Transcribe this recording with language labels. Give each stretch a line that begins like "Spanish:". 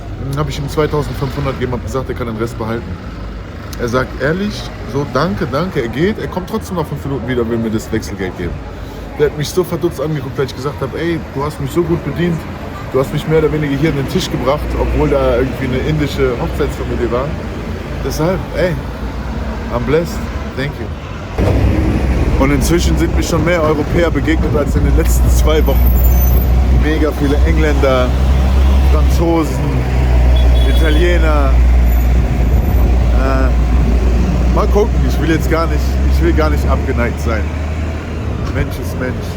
German: Dann habe ich ihm 2500 gegeben, habe gesagt, er kann den Rest behalten. Er sagt ehrlich, so danke, er geht. Er kommt trotzdem nach 5 Minuten wieder, will mir das Wechselgeld geben. Der hat mich so verdutzt angeguckt, weil ich gesagt habe, ey, du hast mich so gut bedient. Du hast mich mehr oder weniger hier an den Tisch gebracht, obwohl da irgendwie eine indische Hochzeitsfamilie war. Deshalb,
English: ey, I'm blessed, thank you.
German: Und inzwischen sind mir schon mehr Europäer begegnet als in den letzten 2 Wochen. Mega viele Engländer, Franzosen, Italiener. Mal gucken, ich will gar nicht abgeneigt sein. Mensch ist Mensch.